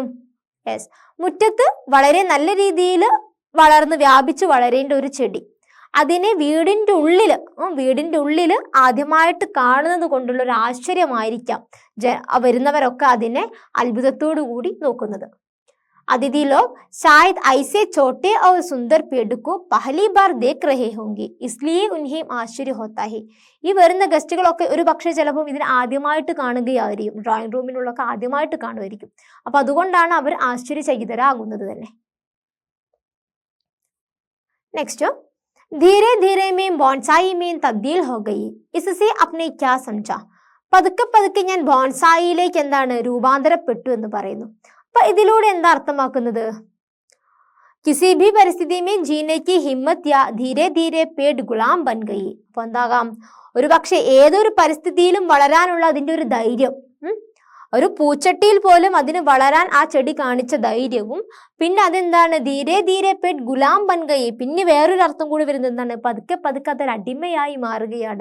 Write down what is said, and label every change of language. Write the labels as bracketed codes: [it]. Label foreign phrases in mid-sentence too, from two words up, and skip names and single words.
[ml] യെസ്, മുറ്റത്ത് വളരെ നല്ല രീതിയിൽ വളർന്ന് വ്യാപിച്ച് വളരേണ്ട ഒരു ചെടി, അതിനെ വീടിൻ്റെ ഉള്ളിൽ ആദ്യമായിട്ട് കാണുന്നത് കൊണ്ടുള്ള ഒരു ആശ്ചര്യമായിരിക്കാം വരുന്നവരൊക്കെ അതിനെ അത്ഭുതത്തോടു കൂടി നോക്കുന്നത്. [hi] अतिथि लोग शायद ऐसे छोटे और सुंदर पेड़ को पहली बार देख रहे होंगे, इसलिए उन्हें आश्चर्य होता है. [ml] ഈ വരുന്ന ഗസ്റ്റുകളൊക്കെ ഒരു പക്ഷേ ചിലപ്പോൾ ഇതിനെ ആദ്യമായിട്ട് കാണുകയായിരിക്കും, ഡ്രോയിങ് റൂമിലുള്ളൊക്കെ ആദ്യമായിട്ട് കാണുമായിരിക്കും. അപ്പൊ അതുകൊണ്ടാണ് അവർ ആശ്ചര്യചകിതരാകുന്നത് തന്നെ. നെക്സ്റ്റ്, [hi] धीरे धीरे में ബോൺസായി में तब्दील हो गई, इससे आपने क्या समझा. [ml] പതുക്കെ ഞാൻ ബോൺസായിയിലേക്ക് എന്താണ് രൂപാന്തരപ്പെട്ടു എന്ന് പറയുന്നു. അപ്പൊ ഇതിലൂടെ എന്താ അർത്ഥമാക്കുന്നത്? [hi] किसी भी परिस्थिति में जीने की हिम्मत या धीरे धीरे पेड़ गुलाम बन गई. [ml] അപ്പൊ എന്താകാം, ഒരു പക്ഷെ ഏതൊരു പരിസ്ഥിതിയിലും വളരാനുള്ള അതിൻ്റെ ഒരു ധൈര്യം, ഒരു പൂച്ചട്ടിയിൽ പോലും അതിന് വളരാൻ ആ ചെടി കാണിച്ച ധൈര്യവും, പിന്നെ അതെന്താണ് [hi] धीरे धीरे पेड़ गुलाम बन गई, [ml] പിന്നെ വേറൊരു അർത്ഥം കൂടി വരുന്നത് എന്താണ്, പതുക്കെ പതുക്കെ അതൊരു അടിമയായി മാറുകയാണ്.